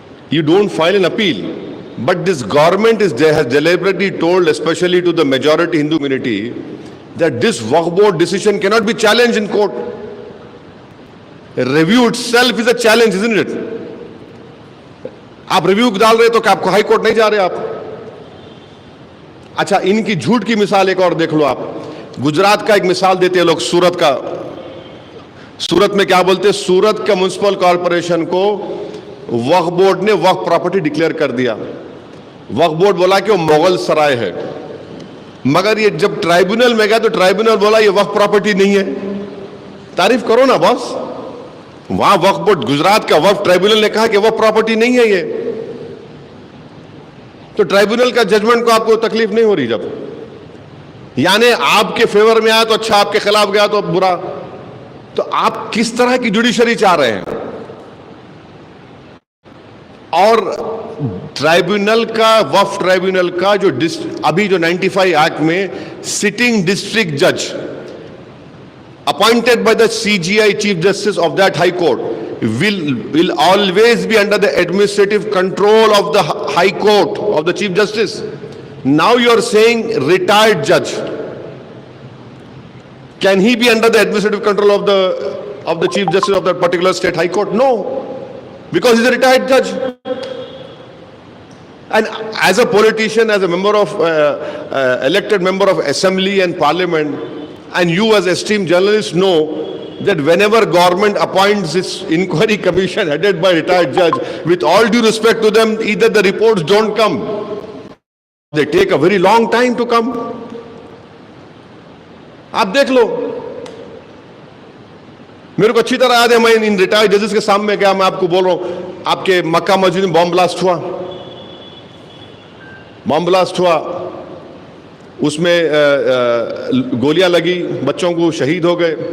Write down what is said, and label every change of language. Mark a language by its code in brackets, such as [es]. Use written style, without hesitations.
[en] You don't file an appeal. But this government has deliberately told, especially to the majority Hindu community, that this Waqf Board decision cannot be challenged in court. A review itself is a challenge, isn't it? [hi] आप review डाल रहे तो क्या आपको high court नहीं जा रहे आप? अच्छा, इनकी झूठ की मिसाल एक और देख लो आप। गुजरात का एक मिसाल देते हैं लोग, सूरत का। सूरत में क्या बोलते हैं? सूरत का म्युनिसिपल कॉर्पोरेशन को वक्फ बोर्ड ने वक्फ प्रॉपर्टी डिक्लेयर कर दिया। वक्फ बोर्ड बोला कि वो मुगल सराय है, मगर ये जब ट्राइब्यूनल में गया तो ट्राइब्यूनल बोला ये वक्फ प्रॉपर्टी नहीं है। तारीफ करो ना बॉस। वहां वक्फ बोर्ड, गुजरात का वक्फ ट्राइब्यूनल ने कहा कि वक्फ प्रॉपर्टी नहीं है ये, तो ट्राइब्यूनल का जजमेंट को आपको तकलीफ नहीं हो रही। जब यानी आपके फेवर में आया तो अच्छा, आपके खिलाफ गया तो बुरा। तो आप किस तरह की जुडिशरी चाह रहे हैं? और ट्राइब्यूनल का, वक्फ ट्राइब्यूनल का जो अभी जो 95 एक्ट में सिटिंग डिस्ट्रिक्ट जज [en] appointed by the CGI Chief Justice of that High Court will always be under the administrative control of the High Court of the Chief Justice. Now you are saying retired judge. Can he be under the administrative control of the Chief Justice of that particular state High Court? No, because he's a retired judge. And as a politician, as a member of elected member of Assembly and Parliament, and you as esteemed journalists know that whenever government appoints this inquiry commission headed by retired judge, with all due respect to them, either the reports don't come, they take a very long time to come. [hi] आप देख लो, मेरे को अच्छी तरह याद है, मैं इन retired जजेस के सामने गया। मैं आपको बोल रहा हूं, आपके मक्का मस्जिद में बॉम्ब ब्लास्ट हुआ, उसमें गोलियां लगी, बच्चों को शहीद हो गए।